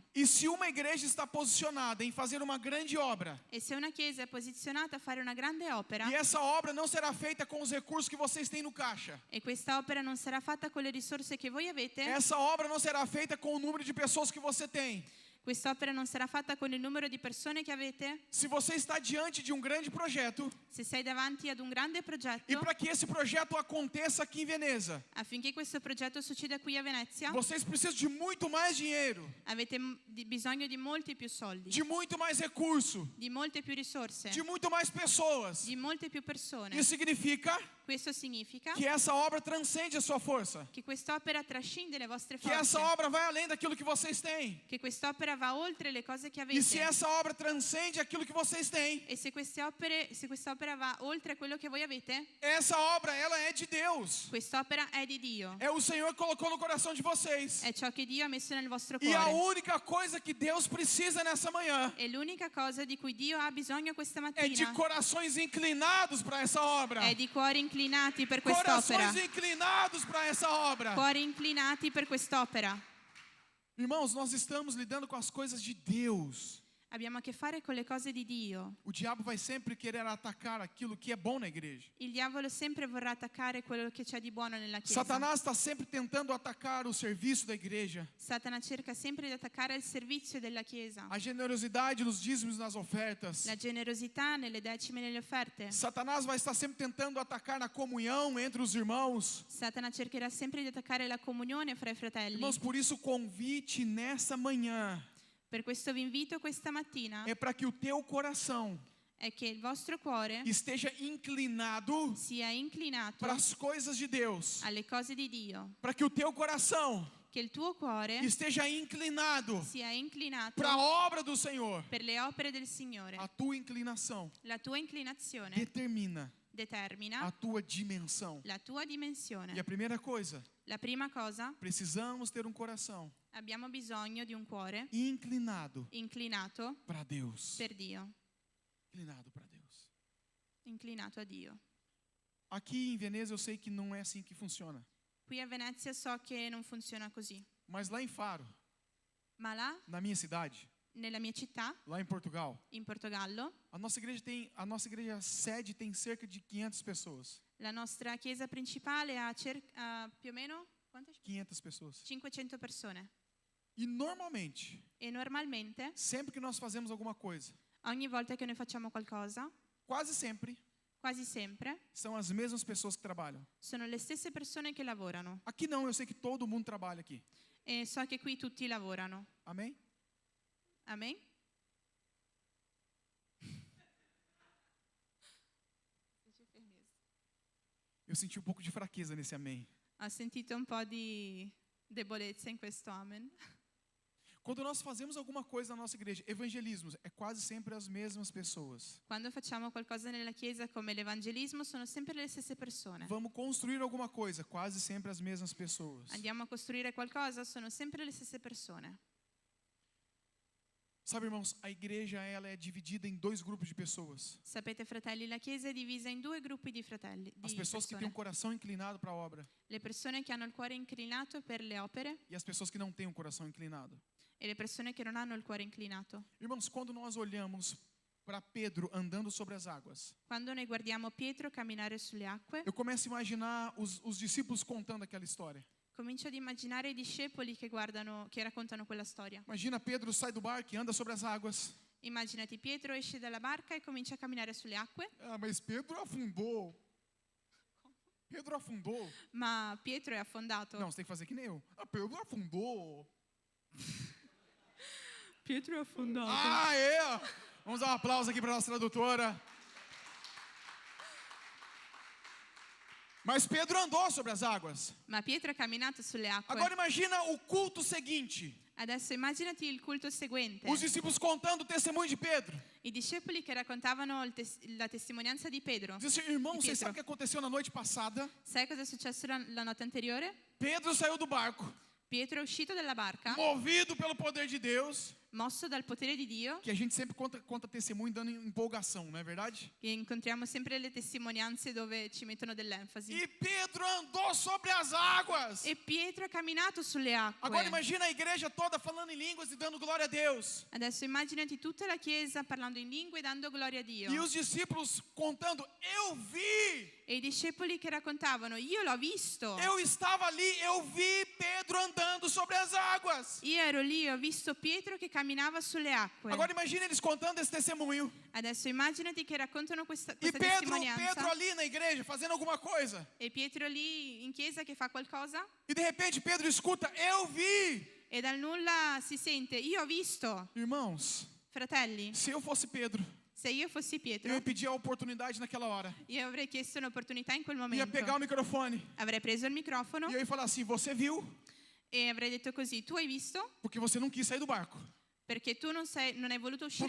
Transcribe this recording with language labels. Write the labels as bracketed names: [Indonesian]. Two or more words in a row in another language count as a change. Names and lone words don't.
[Portuguese] E se uma igreja está posicionada em fazer uma grande obra, [Italian] E se una chiesa è posizionata a fare una grande opera [Portuguese] e essa obra não será feita com os recursos que vocês têm no caixa, [Italian] e questa opera non sarà fatta con le risorse che voi avete, [Portuguese] essa obra não será feita com o número de pessoas que você tem, [Italian] Quest'opera non sarà fatta con il numero di persone che avete. [Portuguese] Se você está diante de um grande projeto, [Italian] Se sei davanti ad un grande e progetto, [Portuguese] para que esse projeto aconteça aqui em Veneza, [Italian] affinché questo progetto succeda qui a Venezia, [Portuguese] vocês precisam de muito mais dinheiro, [Italian] avete bisogno di molti più soldi, [Portuguese] de muito mais recurso, [Italian] di molte più risorse, [Portuguese] de muito mais pessoas. [Italian] di molte più persone. [Portuguese] Isso significa [Italian] Questo significa [Portuguese] que essa obra transcende a sua força, [Italian] che quest'opera trascende le vostre [Portuguese] que essa [Italian] forze, [Portuguese] obra vai além daquilo que vocês têm. [Italian] che quest'opera va oltre le cose che [Portuguese] E se [Italian] avete. [Portuguese] essa obra transcende aquilo que vocês têm, [Italian] E se quest'opera va oltre quello che voi avete, [Portuguese] essa obra ela é de Deus. [Italian] quest'opera è di Dio. [Portuguese] É o Senhor que colocou no coração de vocês. [Italian] È ciò che Dio ha messo nel vostro [Portuguese] E a [Italian] cuore. [Portuguese] única coisa que Deus precisa nessa manhã [Italian] E l'unica cosa di cui Dio ha bisogno questa [Portuguese] é de [Italian] mattina [Portuguese] corações inclinados para essa obra. [Italian] è di cuori inclinati per quest'opera. [Portuguese] Corações inclinados para essa obra. [Italian] Cuori inclinati per quest'opera. [Portuguese] Irmãos, nós estamos lidando com as coisas de Deus. [Italian] Abbiamo a che fare con le cose di Dio. [Portuguese] O diabo vai sempre querer atacar aquilo que é bom na igreja. [Italian] Il diavolo sempre vorrà attaccare quello che c'è di buono nella Chiesa. [Portuguese] Satanás está sempre tentando atacar o serviço da igreja, [Italian] Satana cerca sempre di attaccare il servizio della Chiesa, [Portuguese] a generosidade nos dízimos e nas ofertas. [Italian] la generosità nelle decime e nelle offerte. [Portuguese] Satanás vai estar sempre tentando atacar na comunhão entre os irmãos. [Italian] Satana cercherà sempre di attaccare la comunione fra i fratelli. [Portuguese] Irmãos, por isso o convite nessa manhã [Italian] Per questo vi invito questa mattina [Portuguese] é para que o teu coração [Italian] è che il vostro cuore [Portuguese] esteja inclinado [Italian] sia inclinato [Portuguese] para as coisas de Deus, [Italian] alle cose di Dio, [Portuguese] para que o teu coração [Italian] che il tuo cuore [Portuguese] esteja inclinado [Italian] sia inclinato [Portuguese] para a obra do Senhor. [Italian] per le opere del Signore. [Portuguese] A tua inclinação [Italian] La tua inclinazione [Portuguese] determina [Italian] determina [Portuguese] a tua dimensão. [Italian] la tua [Portuguese] E [Italian] dimensione. [Portuguese] a primeira coisa, [Italian] La prima cosa, [Portuguese] precisamos ter um coração [Italian] abbiamo bisogno di un cuore [Portuguese] inclinado [Italian] inclinato [Portuguese] para Deus. [Italian] per Dio, [Portuguese] Inclinado para Deus. [Italian] inclinato a Dio. [Portuguese] Aqui em Veneza eu sei que não é assim que funciona, [Italian] Qui a Venezia so che non funziona così, [Portuguese] mas lá em Faro, [Italian] ma là, [Portuguese] na minha cidade, [Italian] nella mia città, [Portuguese] lá em Portugal, [Italian] in Portogallo, [Portuguese] a nossa igreja sede tem cerca de 500 pessoas. [Italian] la nostra chiesa principale ha più o meno quante? [Portuguese] 500 pessoas. [Italian] 500 persone. [Portuguese] E normalmente, [Italian] E normalmente, [Portuguese] sempre que nós fazemos alguma coisa, [Italian] ogni volta che noi facciamo qualcosa, [Portuguese] quase sempre [Italian] quasi sempre, [Portuguese] são as mesmas pessoas que trabalham. [Italian] sono le stesse persone che lavorano. [Portuguese] Aqui não, eu sei que todo mundo trabalha aqui. [Italian] E so che qui tutti lavorano. [Portuguese] Amém? [Italian] Amen? [Portuguese] Eu senti um pouco de fraqueza nesse amém. [Italian] Ho sentito un po' di debolezza in questo amen. [Portuguese] Quando nós fazemos alguma coisa na nossa igreja, evangelismo, é quase sempre as mesmas pessoas. [Italian] Quando facciamo qualcosa nella chiesa come l'evangelismo sono sempre le stesse persone. [Portuguese] Vamos construir alguma coisa, quase sempre as mesmas pessoas. [Italian] Andiamo a costruire qualcosa, sono sempre le stesse persone. [Portuguese] Sabe, irmãos, a igreja ela é dividida em dois grupos de pessoas. [Italian] Sapete, fratelli, la chiesa è divisa in due gruppi di fratelli, [Portuguese] As [Italian] di [Portuguese] pessoas que têm um [Italian] persone. [Portuguese] coração inclinado para a obra [Italian] Le persone che hanno il cuore inclinato per le opere [Portuguese] e as pessoas que não têm um coração inclinado. [Italian] e le persone che non hanno il cuore inclinato. [Portuguese] Irmãos, quando nós olhamos para Pedro andando sobre as águas, [Italian] Quando noi guardiamo Pietro camminare sulle acque, [Portuguese] eu começo a imaginar os discípulos contando aquela história. [Italian] comincio ad immaginare i discepoli che raccontano quella storia. [Portuguese] Imagina Pedro sai do barco e anda sobre as águas. [Italian] Immaginati Pietro esce dalla barca e comincia a camminare sulle acque, [Portuguese] Ah, mas Pedro afundou. Pedro afundou. [Italian] ma Pietro è affondato. [Portuguese] Não, você tem que fazer que nem eu. Ah, Pedro afundou. [Italian] Pietro è affondato. [Portuguese] Ah, é! Vamos dar um aplauso aqui para nossa tradutora. Mas Pedro andou sobre as águas. [Italian] Ma Pietro è camminato sulle acque. [Portuguese] Agora imagina o culto seguinte. [Italian] Adesso immaginati il culto seguente. [Portuguese] Os discípulos contando o testemunho de Pedro. [Italian] I discepoli che raccontavano la testimonianza di Pedro. [Portuguese] Diz assim, irmão, [Italian] Di [Portuguese] você [Italian] Pietro. [Portuguese] sabe o que aconteceu na noite passada? [Italian] Sai cosa è successo la notte anteriore? [Portuguese] Pedro saiu do barco, [Italian] Pietro è uscito dalla barca, [Portuguese] movido pelo poder de Deus. [Italian] mosso dal potere di Dio, [Portuguese] Que a gente sempre conta testemunho dando empolgação, não é verdade? [Italian] che incontriamo sempre le testimonianze dove ci mettono dell'enfasi. [Portuguese] E Pedro andou sobre as águas. [Italian] E Pietro ha camminato sulle acque. [Portuguese] Agora imagina a igreja toda falando em línguas e dando glória a Deus. [Italian] Adesso immaginati tutta la chiesa parlando in lingue e dando gloria a Dio. [Portuguese] E os discípulos contando, eu vi, [Italian] E i discepoli che raccontavano, io l'ho visto. [Portuguese] eu estava ali, eu vi Pedro andando sobre as águas. [Italian] Io ero lì, ho visto Pietro che camminava camminava sulle acque. [Portuguese] Agora imagine eles contando esse testemunho. [Italian] Adesso immaginati che raccontano questa [Portuguese] E Pedro [Italian] testimonianza. [Portuguese] ali na igreja fazendo alguma coisa. [Italian] E Pietro lì in chiesa che fa qualcosa. [Portuguese] E de repente Pedro escuta, eu vi. [Italian] E dal nulla si sente, io ho visto. [Portuguese] Irmãos, [Italian] Fratelli, [Portuguese] se eu fosse Pedro, [Italian] se io fossi [Portuguese] eu [Italian] Pietro, [Portuguese] ia pedir a oportunidade naquela hora. [Italian] io avrei chiesto un'opportunità in quel [Portuguese] Ia [Italian] momento. [Portuguese] pegar o microfone [Italian] Avrei preso il microfono [Portuguese] e eu ia falar assim, você viu? [Italian] e avrei detto così, tu hai visto? [Portuguese] Porque você não quis sair do barco. [Italian] Perché tu non hai voluto uscire